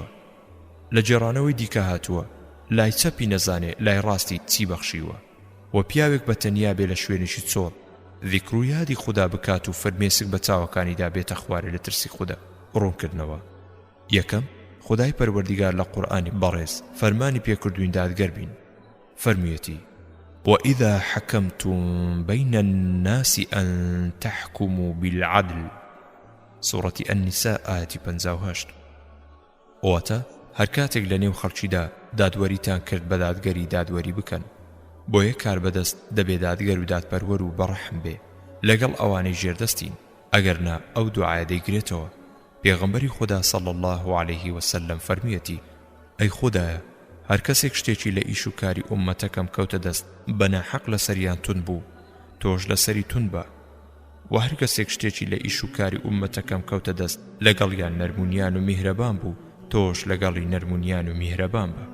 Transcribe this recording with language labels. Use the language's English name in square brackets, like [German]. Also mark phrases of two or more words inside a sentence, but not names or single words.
[Central Kurdish] لە جێڕانەوەی دیکە هاتووە لای چەپی نەزانێ لای ڕاستی چی بەخشیوە. و پیاوێک بە تەنیا بێ لە شوێنێکی چۆڵ ذیکر و یادی خدا بکات و فەرمێسک بە چاوەکانیدا بێتە خوارێ لە ترسی خدا. ڕوونکردنەوە: یەکەم، خدای پەروەردیگار لە قورئانی بەڕێز فەرمانی پێکردوین دادگەر بین. فەرموویەتی: [Arabic] وإذا حكمتم بين الناس أن تحكموا بالعدل. سورة النساء آية 58. [Central Kurdish] واتا هەر کاتێک لە نێو خەڵکیدا دادوەریتان کرد بە دادگەری دادوەری بکەن، بۆ یەک کار بەدەست دەبێ دادگەر و دادپەروەر و بەڕەحم بێ لەگەڵ ئەوانەی ژێردەستین، ئەگەرنا ئەو دوعایە دەیگرێتەوە. پێغەمبەری خدا [Arabic] صلى الله عليه وسلم [Central Kurdish] فەرمیەتی: ئەی خودایە، هەر کەسێک شتێکی لە ئیش و کاری ئومەتەکەم کەوتە دەست بەناحەق لەسەریان تون بوو، تۆش لەسەری تون بە، و هەر کەسێک شتێکی لە ئیش و کاری ئومەتەکەم کەوتە دەست لەگەڵیان نەرمونیان و میهرەبان بوو، تۆش لەگەڵی نەرمونیان و میهرەبان بە.